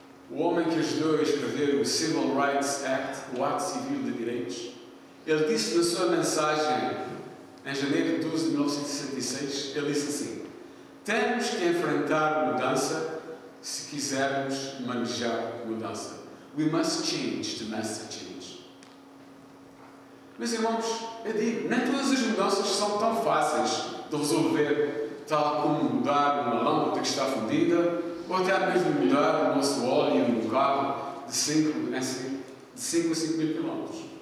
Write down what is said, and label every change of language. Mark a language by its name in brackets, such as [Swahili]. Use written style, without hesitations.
[Portuguese] O homem que ajudou a escrever o Civil Rights Act, o Ato Civil de Direitos, ele disse na sua mensagem em janeiro de 12 de 1966, ele disse assim: temos que enfrentar mudança se quisermos manejar mudança. [English] We must change to master change. [Portuguese] Meus irmãos, eu digo, nem todas as mudanças são tão fáceis de resolver, tal como mudar uma lâmpada que está fundida, ou até mesmo mudar o nosso óleo no carro de 5 a 5 mil quilómetros.